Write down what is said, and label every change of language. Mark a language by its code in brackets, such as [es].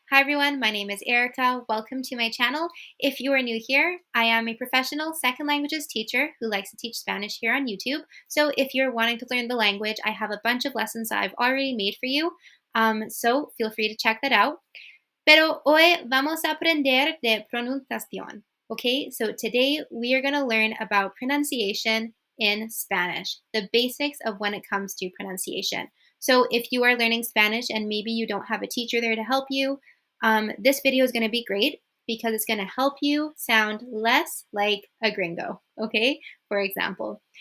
[en] Hi everyone, my name is Erica. Welcome to my channel. If you are new here, I am a professional second languages teacher who likes to teach Spanish here on YouTube. So if you're wanting to learn the language, I have a bunch of lessons that I've already made for you. So feel free to check that out. [es] Pero hoy vamos a aprender de pronunciación. [en] Okay, so today we are going to learn about pronunciation in Spanish, the basics of when it comes to pronunciation. So if you are learning Spanish and maybe you don't have a teacher there to help you, this video is going to be great because it's going to help you sound less like a gringo, okay, for example.